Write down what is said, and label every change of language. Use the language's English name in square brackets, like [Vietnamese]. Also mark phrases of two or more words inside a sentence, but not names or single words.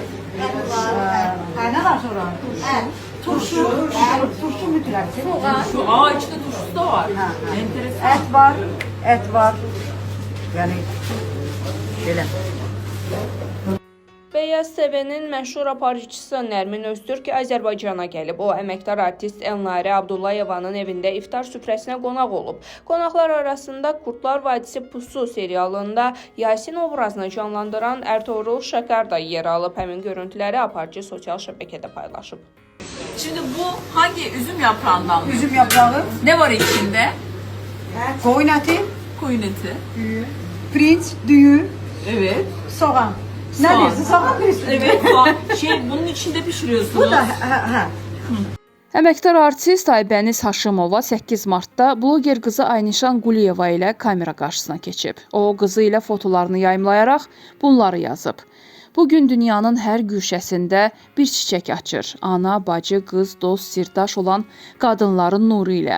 [Turkish] Ne var sonra? Turşu. Turşu müthiş. Soğan. Şu içinde turşusu da var. Enteresan. Et var. Yani böyle. [Azerbaijani] Beyaz TV'nin məşhur aparıcısı Nərmin Öztürk Azərbaycana gəlib. O, əməkdar artist Elnarə Abdullayevanın evində iftar süfrəsinə qonaq olub. Qonaqlar arasında Kurtlar Vadisi Pusu serialında Yasin obrazını canlandıran Ertuğrul Şakar da yer alıb. Həmin görüntüləri aparıcı sosial şəbəkədə paylaşıb. [Turkish] Şimdi bu hangi üzüm yaprağından mı? Üzüm yaprağı, Ne var içinde? koyun eti, Koyun eti. pirinç, düğün, Evet. soğan. Ne Soğan. diyorsun? Soğan diyorsun. Evet. Bunun içinde pişiriyorsunuz. Bu da [Azerbaijani] Əməkdar artist Aybəniz Haşimova 8 martda bloger qızı Aynişan Quliyeva ilə kamera qarşısına keçib. O, qızı ilə fotolarını yayımlayaraq bunları yazıb. Bugün dünyanın hər güşəsində bir çiçək açır. Ana, bacı, qız, dost, sirdaş olan qadınların nuru ilə.